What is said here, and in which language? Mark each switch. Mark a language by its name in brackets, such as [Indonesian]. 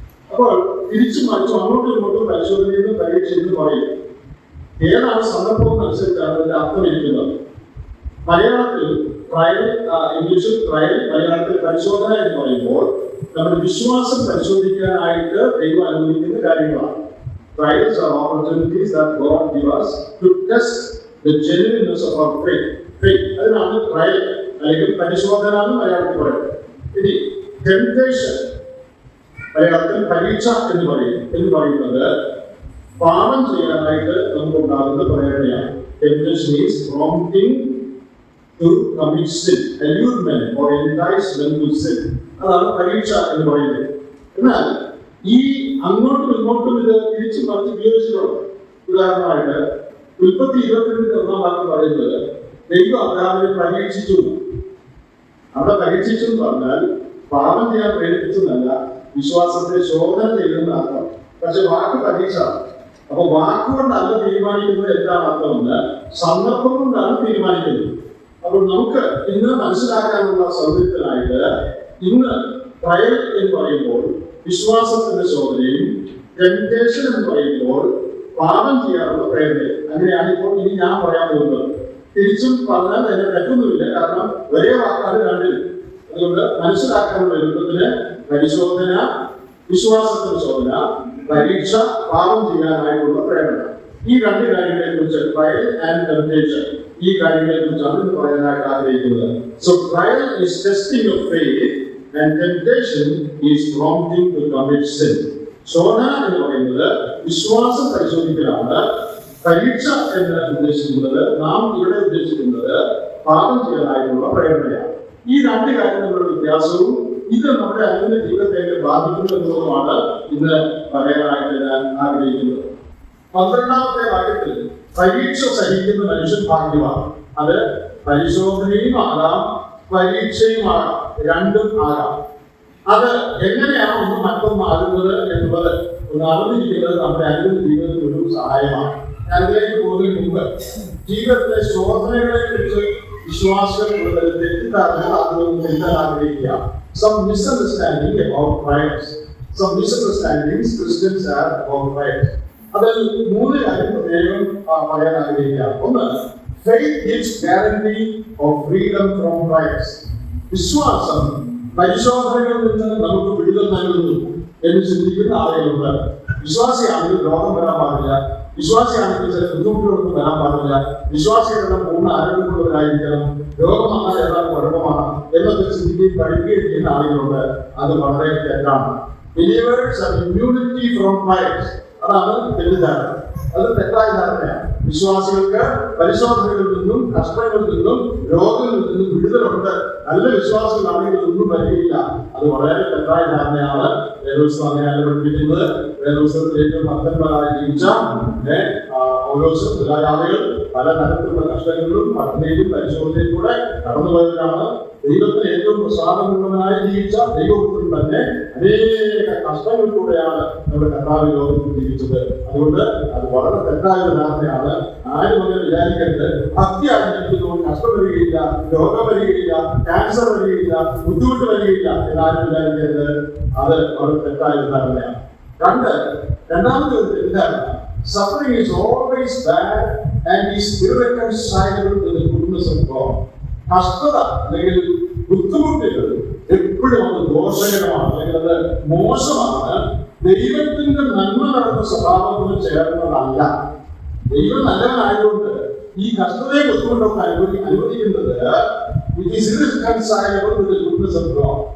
[Malayalam] അപ്പോൾ തിരിച്ചു മറിച്ചും അങ്ങോട്ടും ഇങ്ങോട്ടും പരിശോധനയെന്ന് പരീക്ഷ എന്ന് പറയും. ഏതാണ് സന്ദർഭം അനുസരിച്ചാണ് അതിന്റെ അർത്ഥം ഇരിക്കുന്നത്. മലയാളത്തിൽ ട്രയൽ, ഇംഗ്ലീഷിൽ ട്രയൽ, മലയാളത്തിൽ പരിശോധന എന്ന് പറയുമ്പോൾ നമ്മുടെ വിശ്വാസം പരിശോധിക്കാനായിട്ട് ദൈവം അനുവദിക്കുന്ന കാര്യങ്ങളാണ്. [English] Trials are opportunities that God gives us to test the genuineness of our faith. [Malayalam] അതിനാണ് ട്രയൽ അല്ലെങ്കിൽ പരിശോധന എന്ന് മലയാളത്തിൽ പറയുന്നത്. ഇനി ടെംപ്റ്റേഷൻ, മലയാളത്തിൽ പരീക്ഷ എന്ന് പറയുന്നത് പാപം ചെയ്യാനായിട്ട് നമുക്കുണ്ടാകുന്ന പ്രേരണയാണ്. [English] Temptation is prompting to commit sin, allurement or enticement to sin. [Malayalam] അതാണ് പരീക്ഷ എന്ന് പറയുന്നത്. എന്നാൽ ഈ അങ്ങോട്ടും ഇങ്ങോട്ടും ഇത് തിരിച്ചു മറിച്ച് ഉപയോഗിച്ചിട്ടുണ്ട്. ഉദാഹരണമായിട്ട് ഉൽപ്പത്തി 22:1 പറയുന്നത് ദൈവം അബ്രഹാമിനെ പരീക്ഷിച്ചു. അവിടെ പരീക്ഷിച്ചു എന്ന് പറഞ്ഞാൽ പാപം ചെയ്യാൻ പ്രേരിപ്പിച്ചെന്നല്ല, വിശ്വാസത്തെ ശോധന ചെയ്യുന്ന അർത്ഥം. പക്ഷെ വാക്ക് പരീക്ഷ. അപ്പൊ വാക്കുകൊണ്ടല്ല തീരുമാനിക്കുന്നത് എന്താണ് അർത്ഥമെന്ന് സന്ദർഭം കൊണ്ടാണ് തീരുമാനിക്കുന്നത്. അപ്പോൾ നമുക്ക് ഇന്ന് മനസ്സിലാക്കാനുള്ള സൗകര്യത്തിനായിട്ട് ഇന്ന് ട്രയൽ എന്ന് പറയുമ്പോൾ വിശ്വാസത്തിന്റെ ശോധനയും, ടെംപ്റ്റേഷൻ എന്ന് പറയുമ്പോൾ പാപം ചെയ്യാനുള്ള പ്രേരണയും. അങ്ങനെയാണ് ഇപ്പോൾ ഇനി ഞാൻ പറയാൻ പോകുന്നത്. തിരിച്ചും പറഞ്ഞാൽ അതിനെ തെറ്റൊന്നുമില്ല, കാരണം ഒരേ വാക്കാണ് രണ്ടിൽ. അതുകൊണ്ട് മനസ്സിലാക്കാനുള്ള എളുപ്പത്തിന് പരിശോധന, വിശ്വാസത്തിന്റെ ശോധന, പരീക്ഷ, പാപം ചെയ്യാനായിട്ടുള്ള പ്രേരണ, ഈ രണ്ട് കാര്യങ്ങളെ കുറിച്ച് ട്രയൽ ആൻഡ് ടെംപ്റ്റേഷൻ, ഈ കാര്യങ്ങളെ കുറിച്ചാണ് ഇന്ന് പറയാനായിട്ട് ആഗ്രഹിക്കുന്നത്. [English] So trial is testing of faith and temptation is prompting to commit sin. [Malayalam] ശോധന എന്ന് പറയുന്നത് വിശ്വാസം പരിശോധിക്കലാണ്. പരീക്ഷ എന്ന് ഉദ്ദേശിക്കുന്നത്, നാം ഇവിടെ ഉദ്ദേശിക്കുന്നത് പാപം ചെയ്യാനായിട്ടുള്ള പ്രേരണയാണ്. ഈ രണ്ട് കാര്യങ്ങളുടെ വ്യത്യാസവും ഇത് നമ്മുടെ അനുദിന ജീവിതത്തെ ബാധിക്കുന്നു എന്നുള്ളതുമാണ് ഇന്ന് പറയാനായിട്ട് ഞാൻ ആഗ്രഹിക്കുന്നത്. 12ാമത്തെ വാക്യത്തിൽ പരീക്ഷ സഹിക്കുന്ന മനുഷ്യൻ ഭാഗ്യവാൻ. അത് പരിശോധനയും ആകാം, പരീക്ഷയുമാകാം, രണ്ടും ആകാം. അത് എങ്ങനെയാണ് ഒന്ന് മറ്റൊന്നാകുന്നത് എന്നുള്ളത് ഒന്ന് അറിഞ്ഞിരിക്കുന്നത് നമ്മുടെ അനുദിന ജീവിതത്തിൽ ഒരു സഹായമാണ്. അതിലേക്ക് പോകുന്നതിന് മുമ്പ് ജീവിതത്തിലെ ശോധനകളെ കുറിച്ച് വിശ്വാസികൾ തെറ്റിദ്ധാരണകൾ ആഗ്രഹിക്കുക. [English] Some misunderstanding about trials. Some misunderstandings Christians have about trials. [Malayalam] അതിൽ 3 കാര്യം പ്രത്യേകം പറയാൻ ആഗ്രഹിക്കുക. ഒന്ന്, [English] faith gives guarantee of freedom from trials. [Malayalam] വിശ്വാസം പരിശോധനകളിൽ നിന്ന് നമുക്ക് വിടുതൽ നൽകുന്നു എന്ന് ചിന്തിക്കുന്ന ആളുകളുണ്ട്. വിശ്വാസിയാണെങ്കിൽ രോഗം വരാൻ പാടില്ല, വിശ്വാസിയാണെങ്കിൽ ചില ബുദ്ധിമുട്ടുകളൊന്നും വരാൻ പാടില്ല, വിശ്വാസികളെല്ലാം പൂർണ്ണ ആരോഗ്യമുള്ളവരായിരിക്കണം, രോഗം വന്നാൽ എല്ലാം കുഴപ്പമാണ് എന്നൊക്കെ ചിന്തിക്കുകയും പഠിക്കുകയും ചെയ്യുന്ന ആളുകളുണ്ട്. അത് വളരെ തെറ്റാണ്. [English] Believers have immunity from trials. [Malayalam] അതാണ് തെറ്റിദ്ധാരണ. അത് തെറ്റായ ധാരണയാണ്. വിശ്വാസികൾക്ക് പരിശോധനകളിൽ നിന്നും, കഷ്ടങ്ങളിൽ നിന്നും, രോഗങ്ങളിൽ നിന്നും വിടുതലുണ്ട്. നല്ല വിശ്വാസികളാണെങ്കിൽ ഒന്നും വരികയില്ല. അത് വളരെ തെറ്റായ ധാരണയാണ്. വേദപുസ്തകം അങ്ങനെയാണ് പഠിപ്പിക്കുന്നത്. വേദപുസ്തകത്തിൽ ഏറ്റവും ഭക്തന്മാരായി ജീവിച്ച ഓരോ ആളുകൾ പല തരത്തിലുള്ള കഷ്ടങ്ങളിലും പട്ടിണിയിലും പരിശോധനയിലും കൂടെ കടന്നുപോയവരാണ്. ദൈവത്തിന് ഏറ്റവും പ്രസാദമുള്ളവനായി ജീവിച്ച ദൈവപുത്രൻ തന്നെ അനേക കഷ്ടങ്ങൾ കൂടെയാണ് നമ്മുടെ കർത്താവ് ലോകത്തിൽ ജീവിച്ചത്. അതുകൊണ്ട് അത് വളരെ തെറ്റായ ധാരണയാണ്. ആരും അങ്ങനെ വിചാരിക്കരുത് ഭക്തി ആചരിക്കുന്നതുകൊണ്ട് കഷ്ടം വരികയില്ല, രോഗം വരികയില്ല, ക്യാൻസർ വരികയില്ല, ബുദ്ധിമുട്ട് വരികയില്ല എന്നാരും വിചാരിക്കരുത്. അത് വളരെ തെറ്റായ ധാരണയാണ്. രണ്ടാമത്തെ എന്താണ്? [English] Suffering is always bad and is irreconcilable with the goodness of God. [Malayalam] കഷ്ടത അല്ലെങ്കിൽ ബുദ്ധിമുട്ടുകൾ എപ്പോഴും അത് ദോഷകരമാണ്, അല്ലെങ്കിൽ അത് മോശമാണ്. ദൈവത്തിന്റെ നന്മ നടന്ന സ്വഭാവത്തിന് ചേർന്നതല്ല. ദൈവം നല്ലവനായതുകൊണ്ട് ഈ കഷ്ടതയെ ബുദ്ധിമുട്ടൊക്കെ അനുവദിക്കുന്നത് [English] it is irreconcilable with the goodness of God.